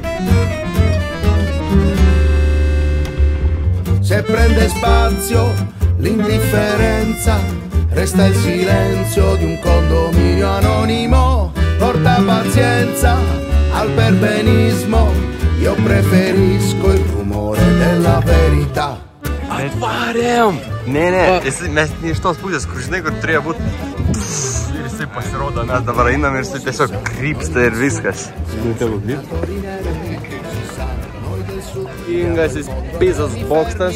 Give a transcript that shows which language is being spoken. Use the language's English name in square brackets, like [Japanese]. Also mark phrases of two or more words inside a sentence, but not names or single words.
[Italian] Se prende spazio l'indifferenza, resta il silenzio di un condominio anonimo. Porta pazienza al perbenismo, io preferisco il rumore della verità. [Lithuanian] Atvarėm! Ne, mes ne iš tos pusės, kur žinai, kur turėjo būti. Ir jisai pasirodo, mes dabar einam ir jisai tiesiog krypsta ir viskas. Ingasis Pizos bokštas.